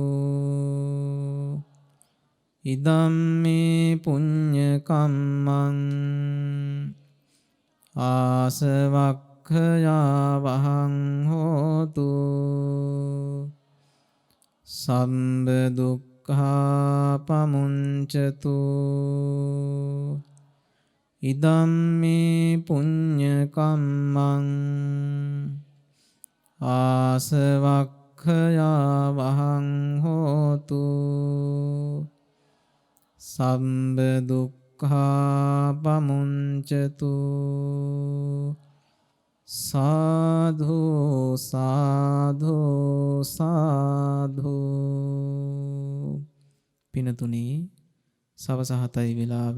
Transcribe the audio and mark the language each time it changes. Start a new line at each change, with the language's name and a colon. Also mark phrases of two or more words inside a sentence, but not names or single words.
Pali: ඉදම්මේ පුඤ්ඤ කම්මං ආසවක්ඛයා වහං හෝතු සම්බ දුක්ඛා පමුංචතු. ඉදම්මේ පුඤ්ඤ කම්මං ආසවක්ඛයා වහං හෝතු සම්බ දුක්ඛා පමුංචතු. සාධු සාධු සාධු.
Sinhala: පිනතුනි, සවස 7යි වෙලාව.